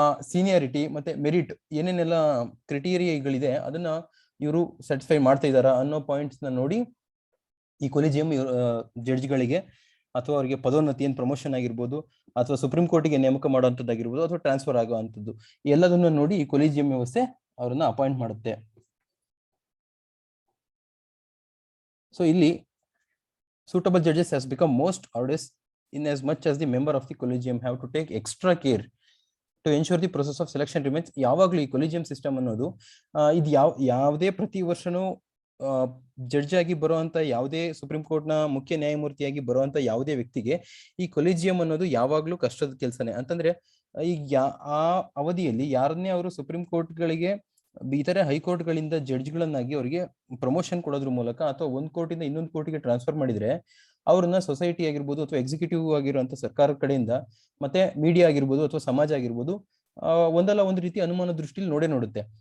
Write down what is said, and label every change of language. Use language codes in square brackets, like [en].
[kn] Seniority ಮತ್ತೆ merit ಏನೇನೆಲ್ಲ ಕ್ರೈಟೀರಿಯಾಗಳಿದೆ ಅದನ್ನ ಇವರು ಸ್ಯಾಟಿಸ್ಫೈ ಮಾಡ್ತಾ ಇದ್ದಾರಾ ಅನ್ನೋ ಪಾಯಿಂಟ್ಸ್ ನ ನೋಡಿ ಈ ಕೊಲಿಜಿಯಂ ಜಡ್ಜ್ಗಳಿಗೆ ಅಥವಾ ಅವರಿಗೆ ಪದೋನ್ನತಿ ಏನ್ ಪ್ರಮೋಷನ್ ಆಗಿರ್ಬೋದು ಅಥವಾ ಸುಪ್ರೀಂ ಕೋರ್ಟ್ಗೆ ನೇಮಕ ಮಾಡುವಂತದ್ದಾಗಿರ್ಬೋದು ಅಥವಾ ಟ್ರಾನ್ಸ್ಫರ್ ಆಗುವಂಥದ್ದು ಎಲ್ಲದನ್ನ ನೋಡಿ ಈ ಕೊಲಿಜಿಯಂ ವ್ಯವಸ್ಥೆ ಅವರನ್ನ ಅಪಾಯಿಂಟ್ ಮಾಡುತ್ತೆ. ಸೊ ಇಲ್ಲಿ [en] suitable judges has become most arduous in as much as the member of the collegium have to take extra care to ensure the process of selection remains. [kn] ಯಾವಾಗಲೂ ಈ collegium system ಅನ್ನೋದು ಇದು ಯಾವುದೇ ಪ್ರತಿ ವರ್ಷನೂ judge ಆಗಿ ಬರುವಂತ ಯಾವುದೇ ಸುಪ್ರೀಂ ಕೋರ್ಟ್ ನ ಮುಖ್ಯ ನ್ಯಾಯಮೂರ್ತಿಯಾಗಿ ಬರುವಂತ ಯಾವುದೇ ವ್ಯಕ್ತಿಗೆ ಈ ಕೊಲಿಜಿಯಂ ಅನ್ನೋದು ಯಾವಾಗ್ಲೂ ಕಷ್ಟದ ಕೆಲಸನೇ. ಅಂತಂದ್ರೆ ಈಗ ಆ ಅವಧಿಯಲ್ಲಿ ಯಾರನ್ನೇ ಅವರು ಸುಪ್ರೀಂ ಕೋರ್ಟ್ಗಳಿಗೆ ಇತರೆ ಹೈಕೋರ್ಟ್ ಗಳಿಂದ ಜಡ್ಜ್ಗಳನ್ನಾಗಿ ಅವರಿಗೆ ಪ್ರಮೋಷನ್ ಕೊಡೋದ್ರ ಮೂಲಕ ಅಥವಾ ಒಂದ್ ಕೋರ್ಟಿಂದ ಇನ್ನೊಂದು ಕೋರ್ಟಿಗೆ ಟ್ರಾನ್ಸ್ಫರ್ ಮಾಡಿದ್ರೆ ಅವ್ರನ್ನ ಸೊಸೈಟಿ ಆಗಿರ್ಬೋದು ಅಥವಾ ಎಕ್ಸಿಕ್ಯೂಟಿವ್ ಆಗಿರುವಂತ ಸರ್ಕಾರದ ಕಡೆಯಿಂದ ಮತ್ತೆ ಮೀಡಿಯಾ ಆಗಿರ್ಬೋದು ಅಥವಾ ಸಮಾಜ ಆಗಿರ್ಬೋದು ಒಂದಲ್ಲ ಒಂದು ರೀತಿ ಅನುಮಾನ ದೃಷ್ಟಿಲಿ ನೋಡುತ್ತೆ.